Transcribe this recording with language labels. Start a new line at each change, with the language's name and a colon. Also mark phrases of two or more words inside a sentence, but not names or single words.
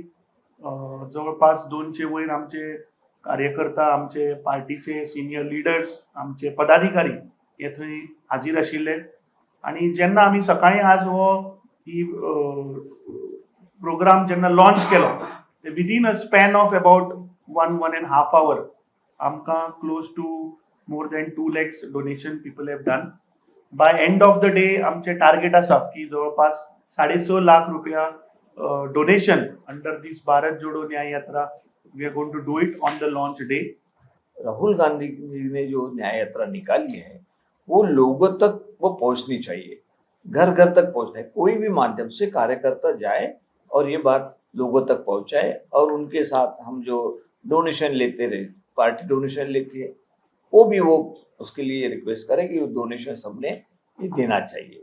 Konkani: जवळपास 200 वयर आमचे कार्यकर्ता, आमचे पार्टीचे सिनियर लिडर्स, आमचे पदाधिकारी हे थंय हाजीर आशिल्ले. आणि जेन्ना आमी सकाळी आज हो ही प्रोग्राम जेन्ना लॉन्च केलो,
English: within a span of about 1.5 hour
Konkani: आमकां
English: close to more than 2 lakhs donation people have done. by end of the day
Konkani: आमचे टार्गेट आसा की जवळपास 6.5 लाख रुपया डोनेशन
English: under this
Konkani: भारत जोडो न्याय यात्रा.
English: we are going to do it on the launch day.
Hindi: राहुल गांधी जी ने जो न्याय यात्रा निकाली है वो लोगों तक वो पहुंचनी चाहिए, घर घर तक पहुंचना है. कोई भी माध्यम से कार्यकर्ता जाए और ये बात लोगों तक पहुंचाए. और उनके साथ हम जो डोनेशन लेते रहे, पार्टी डोनेशन लेती है, वो भी वो उसके लिए रिक्वेस्ट करें कि वो डोनेशन सबने ये देना चाहिए.